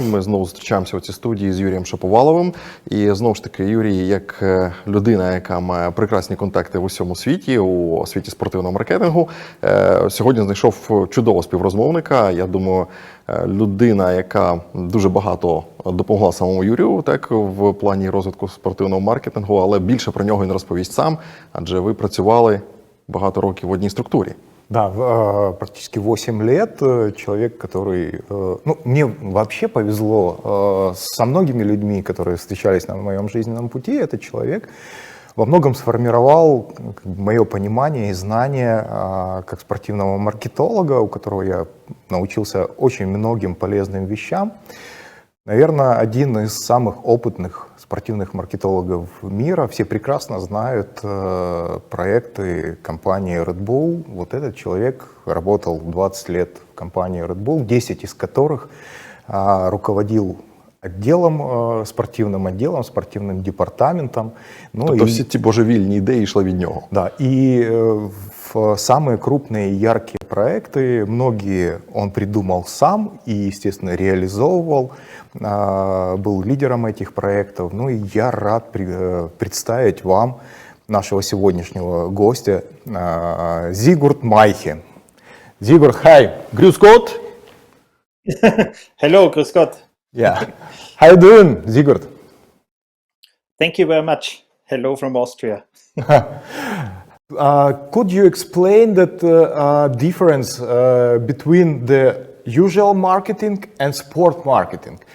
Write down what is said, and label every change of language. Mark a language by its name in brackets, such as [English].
[Ukrainian] Ми знову зустрічаємося у цій студії з Юрієм Шаповаловим. І знову ж таки, Юрій, як людина, яка має прекрасні контакти в усьому світі, у світі спортивного маркетингу, сьогодні знайшов чудового співрозмовника. Я думаю, людина, яка дуже багато допомогла самому Юрію, так, в плані розвитку спортивного маркетингу, але більше про нього він розповість сам, адже ви працювали багато років в одній структурі. [Russian] Да, практически 8 лет. Человек, который... Ну, мне вообще повезло со многими людьми, которые встречались на моем жизненном пути. Этот человек во многом сформировал мое понимание и знание как спортивного маркетолога, у которого я научился очень многим полезным вещам. Наверное, один из самых опытных спортивных маркетологов мира. Все прекрасно знают проекты компании Red Bull. Вот этот человек работал 20 лет в компании Red Bull, 10 из которых руководил спортивным департаментом. Ну, [Ukrainian] тобто всі ці божевільні ідеї йшли від нього. [Russian] Да, и в самые крупные и яркие проекты, многие он придумал сам и, естественно, реализовывал, был лидером этих проектов. Ну и я рад представить вам нашего сегодняшнего гостя Зігурд Майхе. [German] Зігурд, [English] hi, [German] grüß Gott. [English] Hello, [German] grüß Gott. [English] Yeah. How you doing, Zigurd? Thank you very much. Hello from Austria. Could you explain that difference between the usual marketing and sport marketing?